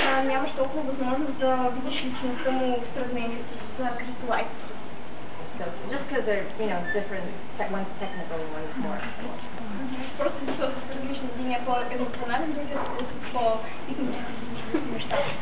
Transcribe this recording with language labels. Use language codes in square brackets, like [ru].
[bg] Нямаш толкова възможност да видиш личността му в сравнение с Chris White. [en] So, just because they're, different, one's technical and one's more emotional. [bg] Просто защото са различни. Един е по-емоционален, другият е по-технически неща.